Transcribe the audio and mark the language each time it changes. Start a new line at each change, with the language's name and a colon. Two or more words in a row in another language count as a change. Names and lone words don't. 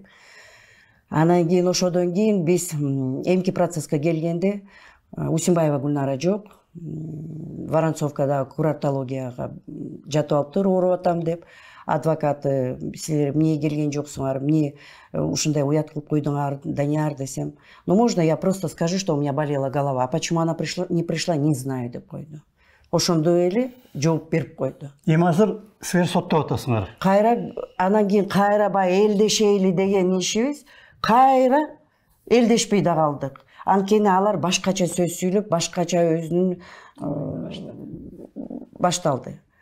Kyrgyz: Анан кийин ошодон кийин биз эмки процесске келгенде Усимбаева Гүлнара жок, Воронцовкадагы курортологияга жатып алыптыр, ооруп атам деп. Адвокаты силер эмне келген жоксуңар, эмне ушундай уят кылып койдуңар, Данияр десем.
Russian: Ну можно я просто скажу, что у меня болела голова. А почему она не пришла, не знаю
Kyrgyz: деп койду. Ошондой эле жооп берип койду. Эми азыр силер соттоп атасыңар. Кайра анан кийин кайра баягы элдешейли деген ишибиз кайра элдешпей да калдык. Анткени алар башкача сөз сүйлөп, башкача өзүнүн башталды.